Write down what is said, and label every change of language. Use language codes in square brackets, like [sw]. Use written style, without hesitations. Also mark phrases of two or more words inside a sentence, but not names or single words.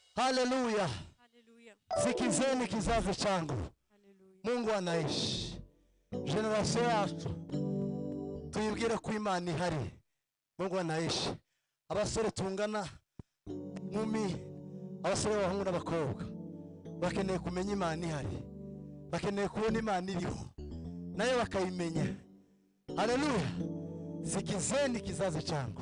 [sw] Haleluya. Hallelujah. Sikizeni kizazi changu. Hallelujah. Mungu anaishi. [rw] Generation yacu tuyibwire ko Imana ihari. [sw] Mungu anaishi. [rw] Abasore tungana nkumi, abasore b'abahungu n'abakobwa bakeneye kumenya Imana ihari. Bakeneye kubona Imana iriho nayo bakayimenya. [sw] Haleluya. Sikizeni kizazi changu.